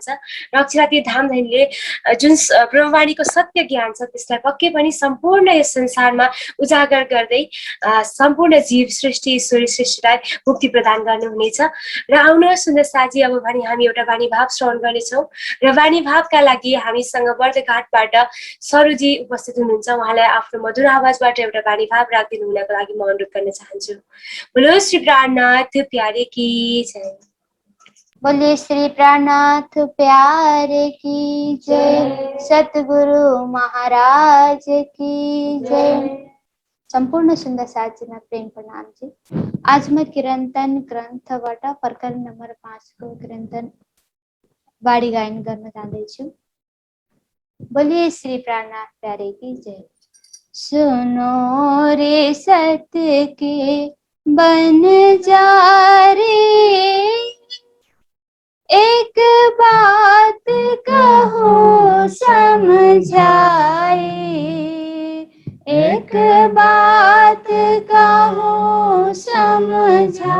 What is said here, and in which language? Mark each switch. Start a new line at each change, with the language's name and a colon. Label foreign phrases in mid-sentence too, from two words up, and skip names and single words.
Nepali: र अक्षरातीत धामधनीले जुन ब्रह्मवाणीको सत्य ज्ञान छ त्यसलाई पक्कै पनि सम्पूर्ण यस संसारमा उजागर गर्दै सम्पूर्ण जीव सृष्टि ईश्वरी सृष्टिलाई मुक्ति प्रदान गर्नुहुनेछ। र आउनुहोस् सुन्दर साथी, अब भने हामी एउटा वाणी भाव श्रवण गर्नेछौँ र वाणी भावका लागि हामीसँग बर्दघाटबाट सरुजी उपस्थित हुनुहुन्छ। उहाँलाई आफ्नो मधुर आवाजबाट एउटा वाणी भाव राखिदिनु हुनको लागि म अनुरोध गर्न चाहन्छु।
Hindi: बोलो श्री प्राणनाथ प्यारे की जय। बोलिए श्री प्राणनाथ प्यारे की जय, सतगुरु महाराज की जय।
Nepali: संपूर्ण सुंदर साथीमा प्रेम प्रणाम जी। आज मैं कीर्तन ग्रन्थबाट प्रकरण नंबर 5 को कीर्तन वाणी गायन गर्न जाँदैछु।
Hindi: बोलिए श्री प्राणनाथ प्यारे की जय। सुनो रे सत्य के बन जा रे, एक बात कहो समझाए, एक बात कहो समझाए।